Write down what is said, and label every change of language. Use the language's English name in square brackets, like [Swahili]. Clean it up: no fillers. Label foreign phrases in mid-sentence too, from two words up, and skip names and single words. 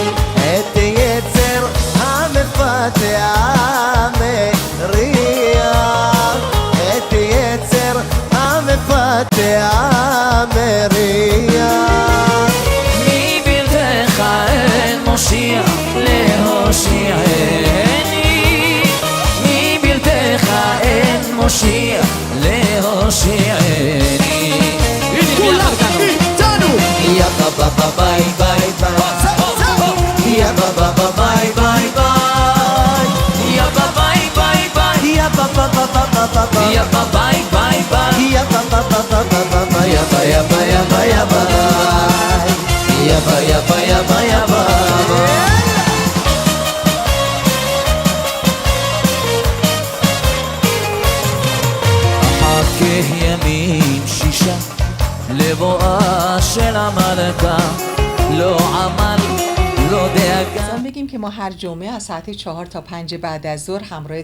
[Hebrew] את יצר המפתח המריח את יצר המפתח המריח מבלתך אין מושיע להושיעני מבלתך אין מושיע להושיעני. כולם איתנו יא בבא ביי ביי ביי יא בבא ביי ביי ביי יא בבא ביי ביי יא בבא בבא בבא יא בבא ביי ביי ביי יא בבא בבא בבא יא בא יא בא יא בא יא בא יא בא יא בא יא בא יא בא. אחכה ימים שישה לבואה של המלכה לא עמל לא דאגה. [Persian] بگیم که ما هر جمعه از ساعت 4 تا 5 بعد از ظهر همراه